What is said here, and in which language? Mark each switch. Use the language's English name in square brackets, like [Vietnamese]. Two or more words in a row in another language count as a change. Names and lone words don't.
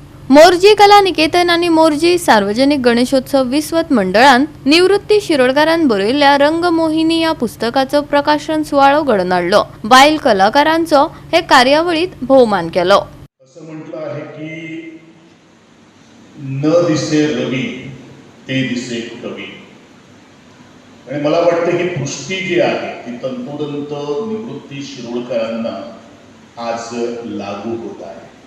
[Konkani] मोरजी कला निकेतन आणि मोरजी सार्वजनिक गणेशोत्सव विस्वत मंडळान निवृत्ती शिरोडकारान बरयल्ल्या रंगमोहिनी या पुस्तकाचं प्रकाशन सुवाळो घडोवन हाडलो। बायल कलाकारांचो हे कार्यावळीत भोवमान केलो। [Marathi] असं म्हटलं आहे की न दिसे रवी ते दिसे कवी, आणि मला वाटतं ही पुष्टी जी आहे ती तंतोतंत निवृत्ती शिरोडकरांना आज लागू होत आहे।